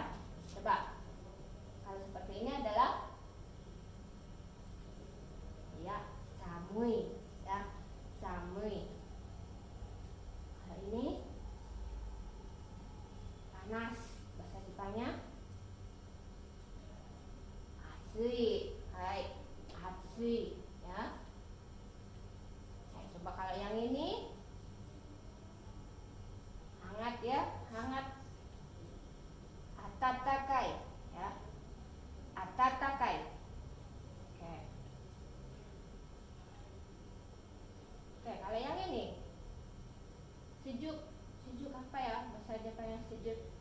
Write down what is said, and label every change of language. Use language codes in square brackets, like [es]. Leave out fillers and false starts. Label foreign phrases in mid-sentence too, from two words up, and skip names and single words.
[id] Coba. Kalau seperti ini adalah ya, samui ya, samui. Kalau ini panas, bahasa Jepangnya atsui. [ja] はい、暑いや. [id] Nah, coba kalau yang ini hangat ya, hangat. [ja] 暖かいや、暖かい. [id] Oke. Oke, kalau yang ini sejuk, sejuk apa ya bahasa Jepangnya sejuk?